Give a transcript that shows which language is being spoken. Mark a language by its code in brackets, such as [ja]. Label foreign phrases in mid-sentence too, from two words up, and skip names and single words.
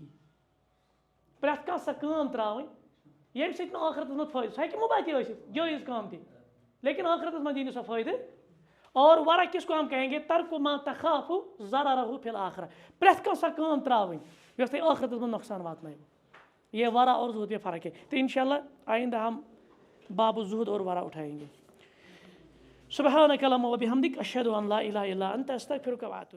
[ks] پریت کانٛہہ سۄ کٲم ترٛاوٕنۍ ییٚمہِ سۭتۍ نہٕ ٲخرتس منٛز فٲیدٕ، سۄ ہیٚکہِ مُباح تہِ ٲسِتھ، جٲیز کٲم تہِ، لیکن ٲخرتس منٛز دی نہٕ سۄ فٲیدٕ. [ur] اور ورع کس کو ہم کہیں گے؟ [ar] ترک ما تخاف ضررہ فی الآخرہ. [ks] پریت کانٛہہ سۄ کٲم ترٛاوٕنۍ یۄس تۄہہِ ٲخرتس منٛز نۄقصان واتنایو. [ur] یہ ورع اور زہد میں فرق ہے. تو انشاءاللہ آئندہ ہم باب الزہد اور ورع اٹھائیں گے. [ar] سبحانک اللہم و بحمدک اشہد ان لا الہ الا انت استغفرک و اتوب